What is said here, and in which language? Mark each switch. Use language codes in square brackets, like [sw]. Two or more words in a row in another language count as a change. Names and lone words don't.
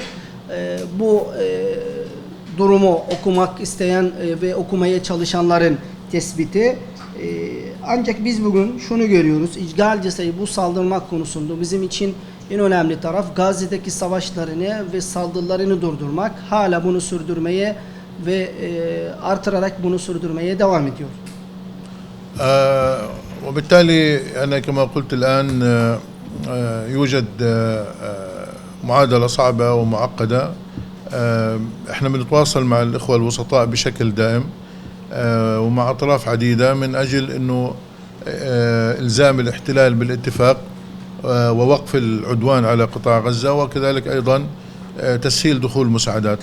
[tr] Bu durumu okumak isteyen ve okumaya çalışanların tespiti. Ancak biz bugün şunu görüyoruz. İşgalci İsrail bu saldırmak konusunda bizim için en önemli taraf Gazze'deki savaşlarını ve saldırılarını durdurmak. Hala bunu sürdürmeye ve artırarak bunu sürdürmeye devam ediyor. [ar] وبالتالي أنا كما قلت الآن يوجد معادلة صعبة ومعقدة. احنا بنتواصل مع الإخوة الوسطاء بشكل دائم ومع أطراف عديدة من أجل أنه إلزام الاحتلال بالاتفاق ووقف العدوان على قطاع غزة، وكذلك أيضا تسهيل دخول المساعدات.